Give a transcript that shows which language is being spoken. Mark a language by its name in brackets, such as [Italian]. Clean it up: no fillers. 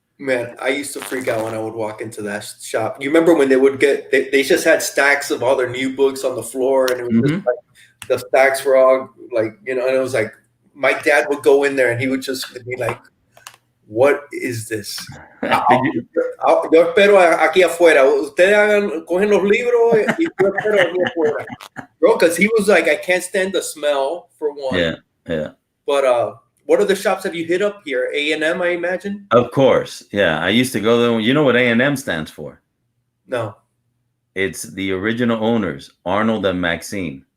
[English] Man, I used to freak out when I would walk into that shop. You remember when they would they just had stacks of all their new books on the floor, and it was just like the stacks were all like, and it was like my dad would go in there and he would just be like, "What is this?" [Spanish] Yo espero aquí afuera. Ustedes cogen los libros y yo espero aquí afuera. [English] Bro, because he was like, I can't stand the smell, for one. Yeah, yeah. But what other shops have you hit up here? A&M, I imagine? Of course. Yeah, I used to go there. You know what A&M stands for? No. It's the original owners, Arnold and Maxine.